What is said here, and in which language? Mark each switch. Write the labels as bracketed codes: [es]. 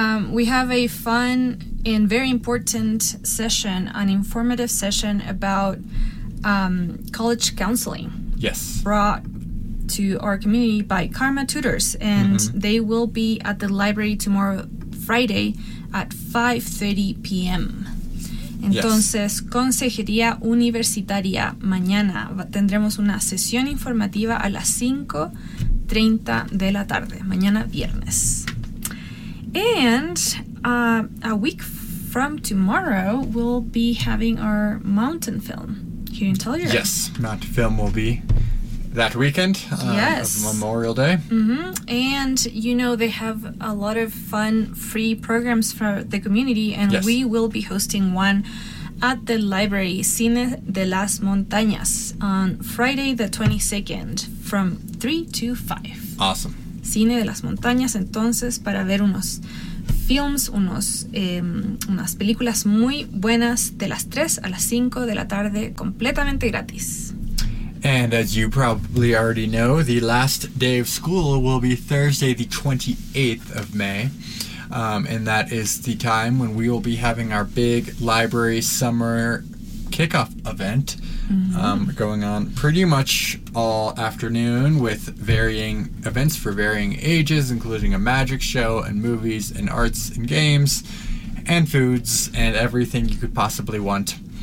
[en] We have a fun and very important session, an informative session about college counseling. Yes. Brought to our community by Karma Tutors, and they will be at the library tomorrow, Friday, at 5:30 p.m. [es] Entonces, yes. Consejería Universitaria, mañana tendremos una sesión informativa a las 5:30 de la tarde, mañana viernes. [en] And a week from tomorrow, we'll be having our mountain film here in Telluride. Yes, mountain film will be that weekend of Memorial Day. Mm-hmm. And, you know, they have a lot of fun free programs for the community, and we will be hosting one at the library, Cine de las Montañas, on Friday the 22nd from 3 to 5. Awesome. [es] Cine de las Montañas, entonces, para ver unos films, unos, unas películas muy buenas de las 3 a las 5 de la tarde, completamente gratis. [en] And as you probably already know, the last day of school will be Thursday the 28th of May. And that is the time when we will be having our big library summer kickoff event going on pretty much all afternoon with varying events for varying ages, including a magic show and movies and arts and games and foods and everything you could possibly want.